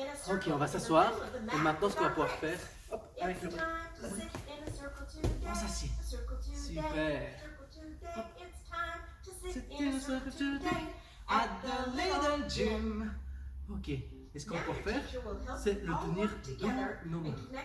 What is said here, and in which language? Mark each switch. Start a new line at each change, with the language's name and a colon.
French: Ok, on va s'asseoir. Et maintenant, ce qu'on va pouvoir faire, hop, avec le bras, on s'assied. Super. Hop.
English: Sit in a circle today at the little gym.
French: Ok. Et ce qu'on va pouvoir faire, c'est le tenir dans nos mains.